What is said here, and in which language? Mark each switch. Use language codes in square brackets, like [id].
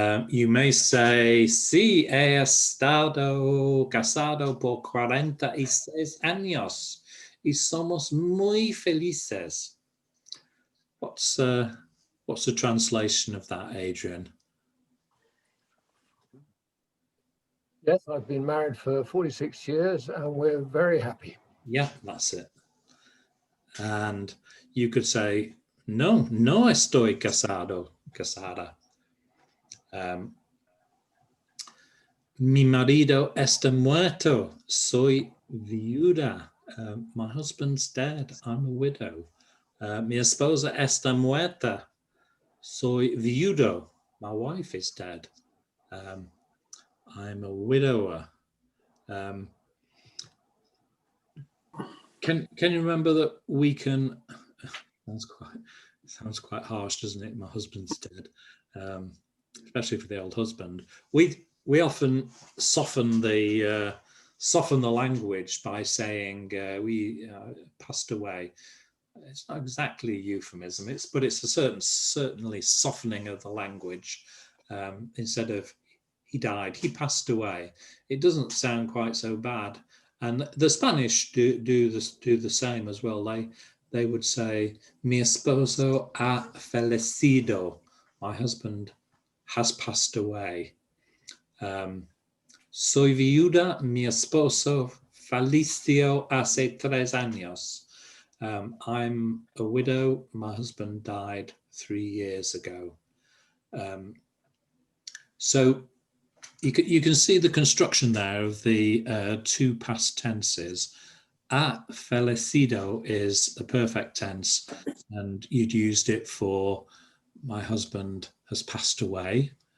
[en] You may say, [es] sí, he estado casado por 46 años y somos muy felices. [en] What's the translation of that, Adrian? Yes, I've been married for 46 years and we're very happy. Yeah, that's it. And you could say, [es] no estoy casada. Mi marido está muerto, soy viuda. [en] My husband's dead, I'm a widow. [es] Mi esposa está muerta, soy viudo. [en] My wife is dead. I'm a widower. Can you remember that we can? Sounds quite harsh, doesn't it? My husband's dead, especially for the old husband. We often soften the language by saying we passed away. It's not exactly a euphemism, but it's a certainly softening of the language. Instead of he died, he passed away. It doesn't sound quite so bad. And the Spanish do the same as well. They would say, [es] mi esposo ha fallecido. [en] My husband has passed away. [es] Soy viuda, mi esposo falleció hace 3 años. [en] I'm a widow. My husband died 3 years ago. So you can see the construction there of the 2 past tenses. Ha fallecido is a perfect tense, and you'd used it for my husband has passed away.